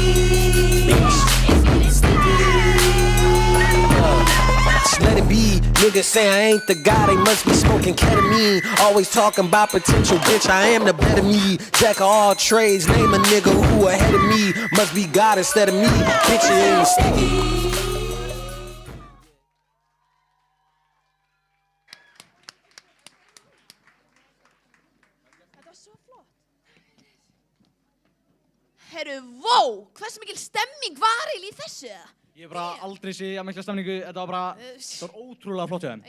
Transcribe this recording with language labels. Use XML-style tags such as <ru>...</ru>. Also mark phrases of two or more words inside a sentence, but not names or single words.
<en>Let it be, niggas say I ain't the guy, they must be smoking ketamine. Always talking about potential, bitch, I am the better me. Jack of all trades, name a nigga who ahead of me. Must be God instead of me, bitch, it ain't sticky.</en> <is>Herru, vó, hversu mikil stemming var eiginlega í þessu? Ég hef bara aldrei séð að mikla stemningu, þetta var bara, það var ótrúlega flott hjá þeim.</is>